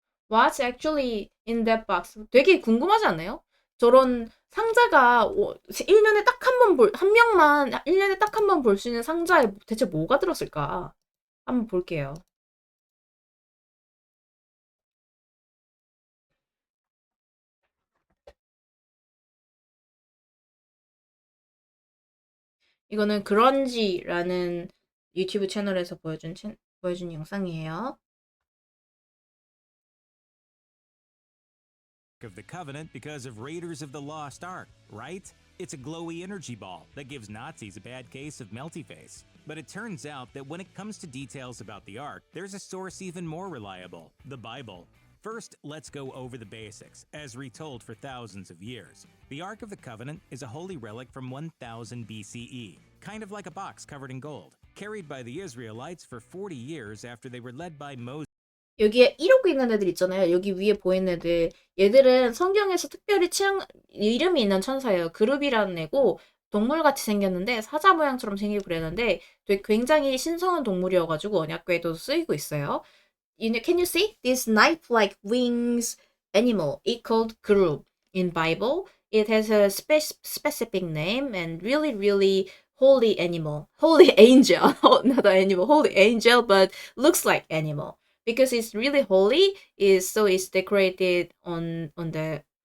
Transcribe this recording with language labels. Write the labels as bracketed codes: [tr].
[en] What's actually in that box? [ko] 되게 궁금하지 않나요? 저런 상자가 1년에 딱 한 번 한 명만 1년에 딱 한 번 볼 수 있는 상자에 대체 뭐가 들었을까? 한번 볼게요. 이거는 그런지라는 유튜브 채널에서 보여준 영상이에요. [en] Of the Covenant because of Raiders of the Lost Ark, right? It's a glowy energy ball that gives Nazis a bad case of melty face. But it turns out that when it comes to details about the Ark, there's a source even more reliable, the Bible. First, let's go over the basics, as retold for thousands of years. The Ark of the Covenant is a holy relic from 1000 BCE, kind of like a box covered in gold, carried by the Israelites for 40 years after they were led by Moses. [ko] 여기에 이러고 있는 애들 있잖아요. 여기 위에 보이는 애들. 얘들은 성경에서 특별히 이름이 있는 천사예요. 그룹이라는 애고, 동물같이 생겼는데, 사자 모양처럼 생기고 그랬는데, 되게 굉장히 신성한 동물이어가지고, 언약궤에도 쓰이고 있어요. [en] Can you see? This knife-like wings animal, it called group in Bible. It has a specific name and really, really holy animal. Holy angel. Not an animal, holy angel, but looks like animal. Because it's really holy, it's decorated on the